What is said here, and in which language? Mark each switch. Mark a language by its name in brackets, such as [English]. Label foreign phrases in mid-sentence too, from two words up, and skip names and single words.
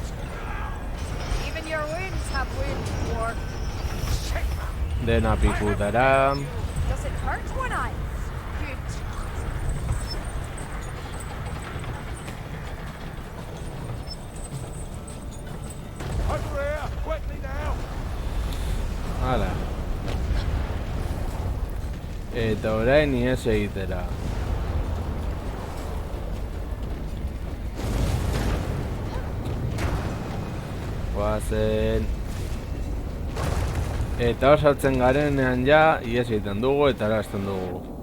[English] Even your wounds have wounds, dwarf. [Basque] Dena pikutara. [English] Does it hurt one eye? Good. Over here, quickly now. [Basque] Hala. Eta orain ies egitera. Guazen. Eta hor sartzen garenean ja, ies egiten dugu eta erazten dugu.